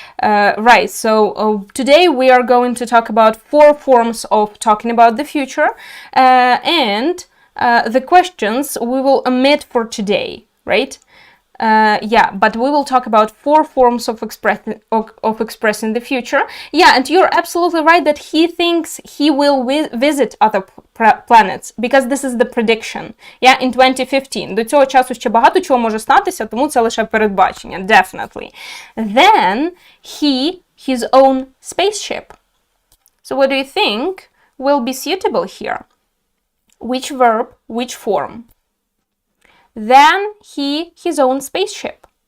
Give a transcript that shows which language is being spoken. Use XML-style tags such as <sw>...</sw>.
<en>Right, so today we are going to talk about 4 forms of talking about the future, and the questions we will omit for today, right? Yeah, but we will talk about 4 forms of expressing the future. Yeah, and you're absolutely right that he thinks he will visit other planets, because this is the prediction. Yeah, in 2015.</en> <uk>До цього часу ще багато чого може статися, тому це лише передбачення, definitely.</uk> <en>Then his own spaceship. So what do you think will be suitable here? Which verb, which form? Then his own spaceship.</en>